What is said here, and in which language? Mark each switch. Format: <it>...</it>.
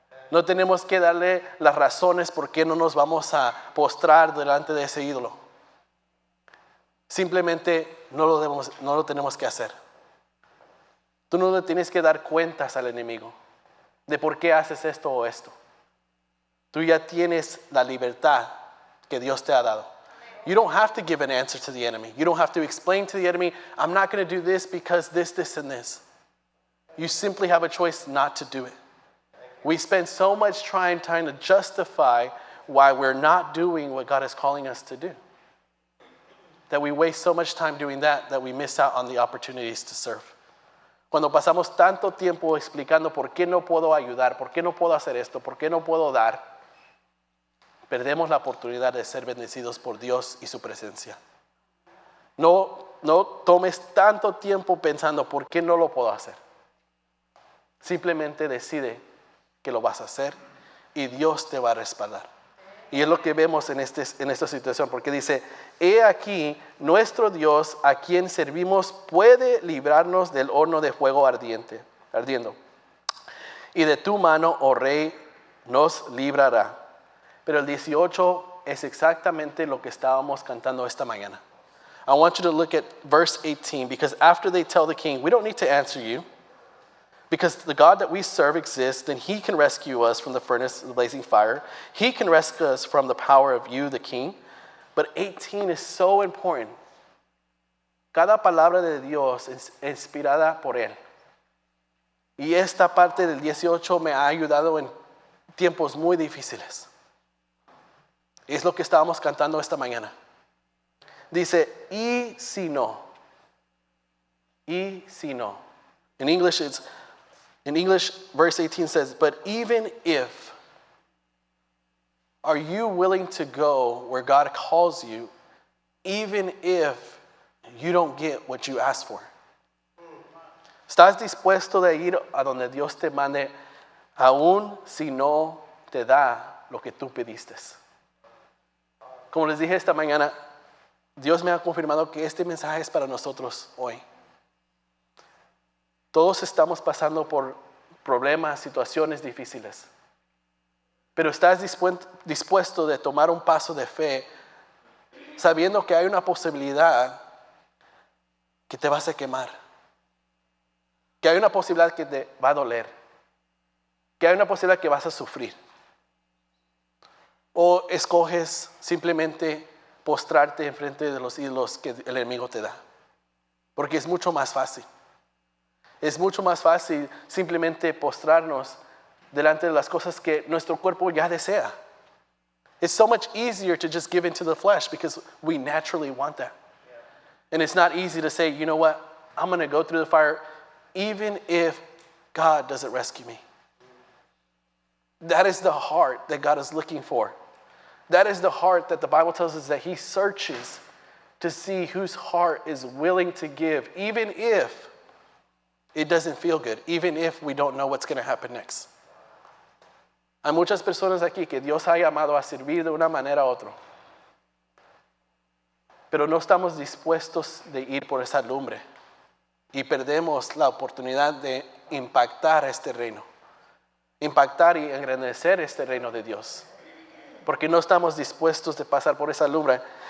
<es>No tenemos que darle las razones por qué no nos vamos a postrar delante de ese ídolo. Simplemente no lo tenemos que hacer. Tú no le tienes que dar cuentas al enemigo de por qué haces esto o esto. Tú ya tienes la libertad que Dios te ha dado.</es> <en>You don't have to give an answer to the enemy. You don't have to explain to the enemy, I'm not going to do this because this, and this. You simply have a choice not to do it. We spend so much time trying to justify why we're not doing what God is calling us to do. That we waste so much time doing that we miss out on the opportunities to serve.</en> <es>Cuando pasamos tanto tiempo explicando por qué no puedo ayudar, por qué no puedo hacer esto, por qué no puedo dar, perdemos la oportunidad de ser bendecidos por Dios y su presencia. No tomes tanto tiempo pensando por qué no lo puedo hacer. Simplemente decide que lo vas a hacer y Dios te va a respaldar. Y es lo que vemos en esta situación, porque dice, he aquí, nuestro Dios a quien servimos puede librarnos del horno de fuego ardiendo. Y de tu mano, oh rey, nos librará. Pero el 18 es exactamente lo que estábamos cantando esta mañana.</es> <en>I want you to look at verse 18, because after they tell the king, we don't need to answer you, because the God that we serve exists, and he can rescue us from the furnace of the blazing fire. He can rescue us from the power of you, the king. But 18 is so important.</en> <es>Cada palabra de Dios es inspirada por él. Y esta parte del 18 me ha ayudado en tiempos muy difíciles. Es lo que estábamos cantando esta mañana. Dice, y si no. Y si no.</es> <en>In English, verse 18 says, but even if, are you willing to go where God calls you, even if you don't get what you asked for?</en> <es>¿Estás dispuesto de ir a donde Dios te mande, aun si no te da lo que tú pediste? Como les dije esta mañana, Dios me ha confirmado que este mensaje es para nosotros hoy. Todos estamos pasando por problemas, situaciones difíciles. Pero estás dispuesto de tomar un paso de fe, sabiendo que hay una posibilidad que te vas a quemar. Que hay una posibilidad que te va a doler. Que hay una posibilidad que vas a sufrir. O escoges simplemente postrarte enfrente de los ídolos que el enemigo te da. Porque es mucho más fácil. Es mucho más fácil simplemente postrarnos delante de las cosas que nuestro cuerpo ya desea.</es> <en>It's so much easier to just give into the flesh because we naturally want that. And it's not easy to say, you know what, I'm going to go through the fire even if God doesn't rescue me. That is the heart that God is looking for. That is the heart that the Bible tells us that he searches to see whose heart is willing to give, even if it doesn't feel good, even if we don't know what's going to happen next.</en> <es>Hay muchas personas aquí que Dios ha llamado a servir de una manera u otra. Pero no estamos dispuestos de ir por esa lumbre. Y perdemos la oportunidad de impactar este reino. Impactar y engrandecer este reino de Dios. Porque no estamos dispuestos de pasar por esa lumbre.</es>